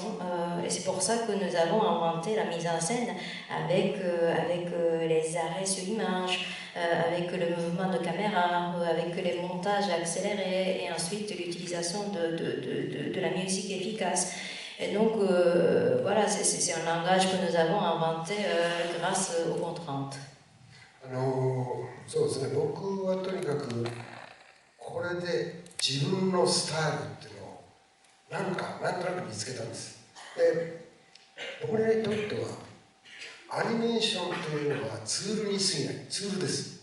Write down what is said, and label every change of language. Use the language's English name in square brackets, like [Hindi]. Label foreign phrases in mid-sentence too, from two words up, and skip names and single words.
[French] Et c'est pour ça que nous avons inventé la mise en scène avec les arrêts sur image, avec le mouvement de caméra, avec les montages accélérés et ensuite l'utilisation de la musique efficace. Et donc, voilà, c'est un langage que nous avons inventé grâce aux contraintes. [Japanese] そうですね、僕はとにかくこれで自分のスタイルっていうのをなんとなく見つけたんです。で、僕にとってはアニメーションというのはツールに過ぎない、ツールです。